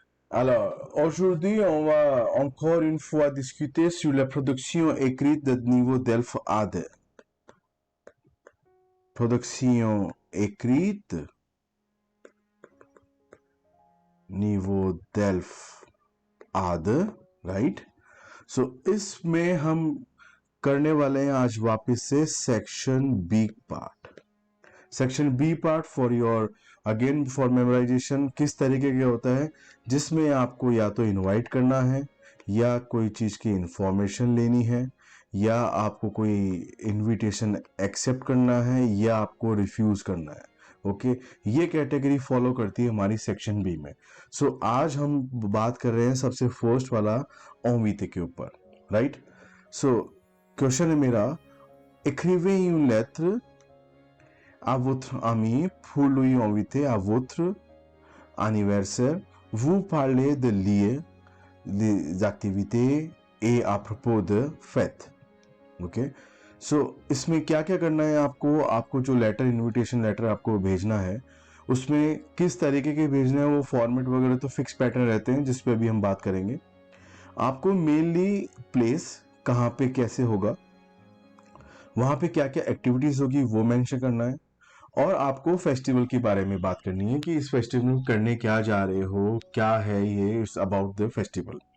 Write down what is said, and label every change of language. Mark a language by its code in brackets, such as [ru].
[fr] Alors, aujourd'hui, on va encore une fois discuter sur la production écrite de niveau DELF A2. Production écrite, niveau DELF A2, right? [hi] So, इसमें हम करने वाले हैं आज वापस से section B part. Section B part [en] for your again for memorization [hi] किस तरीके का होता है, जिसमें आपको या तो इनवाइट करना है, या कोई चीज की इंफॉर्मेशन लेनी है, या आपको कोई इनविटेशन एक्सेप्ट करना है, या आपको रिफ्यूज करना है। ओके ये कैटेगरी फॉलो करती है हमारी सेक्शन बी में। सो आज हम बात कर रहे हैं सबसे फर्स्ट वाला ओवीते के ऊपर, राइट। सो क्वेश्चन है मेरा, [fr] écrivez une lettre à votre ami pour lui inviter à votre anniversaire. Vous parlez de lieux, des activités et à propos de fêtes. [hi] Okay so इसमें क्या क्या करना है आपको जो लेटर इनविटेशन लेटर आपको भेजना है उसमें किस तरीके के भेजना है, वो फॉर्मेट वगैरह तो फिक्स पैटर्न रहते हैं जिस पे अभी हम बात करेंगे। आपको मेनली प्लेस कहाँ पे कैसे होगा, वहां पे क्या क्या एक्टिविटीज होगी वो मेंशन करना है, और आपको फेस्टिवल के बारे में बात करनी है कि इस फेस्टिवल में करने क्या जा रहे हो, क्या है ये, [en] It's about the festival.